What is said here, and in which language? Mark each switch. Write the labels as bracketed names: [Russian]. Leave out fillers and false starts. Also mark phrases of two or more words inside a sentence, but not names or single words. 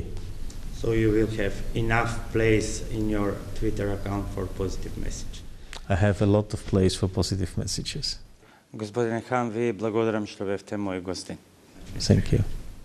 [English] So you will have enough place in your Twitter account for positive message? I have a lot of place for positive messages. [Macedonian] Господине Хан, ви благодарам што бевте мој гостин. [English] Thank you.